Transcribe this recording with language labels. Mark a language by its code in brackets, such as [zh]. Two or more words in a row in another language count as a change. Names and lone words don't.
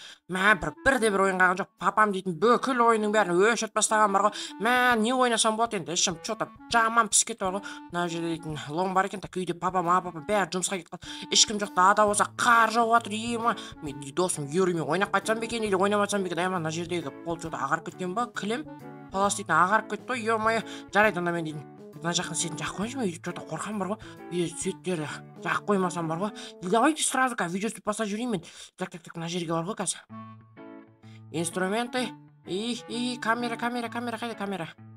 [kk] Мә, бірде бір ойын қалған жоқ. Папам дейтін бүкіл ойынның бәрін өшіріп тастаған бар ғой. Мә, не ойнасам болады енді? Ішім что-то жаман пісіп кетті бар ғой. Мына жерде дейтін лом бар екен. Үйде папам бәрі жұмысқа кетіп қалды. Ешкім жоқ, далада болса қар жауып жатыр. Ема, мен досым Юриймен ойнап қайтсам ба екен или ойнамасам ба екен? Мына жердегі пол что-то ағарып кеткен ба? Кілем палас дейтін ағарып кетті ғой. Ё-моё, жарайды онда мен дейтін мына жақын светін жақып қойыңызшы, мен что-то қорқам бар ғой. Светтерді жақып қоймасам бар ғой. [ru] Давайте сразу видеосы поставить [kk] жіберейін мен. Так, мына жерге бар ғой қазір. Инструменты. Камера қайда камера?